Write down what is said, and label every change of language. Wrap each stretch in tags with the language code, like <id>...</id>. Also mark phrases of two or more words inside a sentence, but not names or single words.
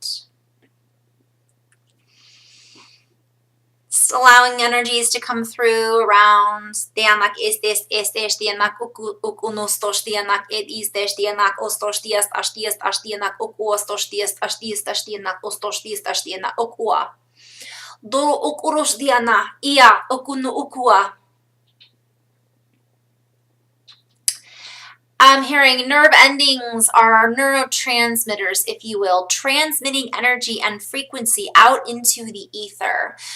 <en>Allowing energies to come through around dianak estes dianak ukunostos dianak edistes dianak ostostias ashtias ashtianak okuostostias ashtias ashtianak ostostias ashtianak okua do okuros diana ia okunu ukua. I'm hearing nerve endings are neurotransmitters, if you will, transmitting energy and frequency out into the ether.</en>